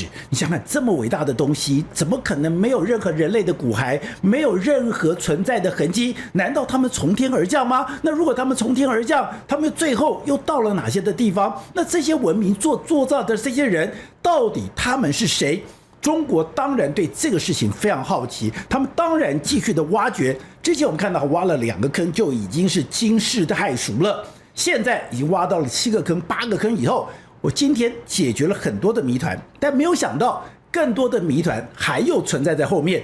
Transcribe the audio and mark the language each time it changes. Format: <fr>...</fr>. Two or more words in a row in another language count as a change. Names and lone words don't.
<zh>你想想，這麼偉大的東西，怎麼可能沒有任何人類的骨骸，沒有任何存在的痕跡？難道他們從天而降嗎？那如果他們從天而降，他們最後又到了哪些的地方？那這些文明做造的这些人，到底他們是誰？中國當然對這個事情非常好奇，他们當然繼續的挖掘。之前我們看到挖了2個坑就已經是驚世駭俗了，現在已經挖到了7個坑、8個坑以後，我今天解決了很多的謎團，但沒有想到更多的謎團還有存在在後面。</zh>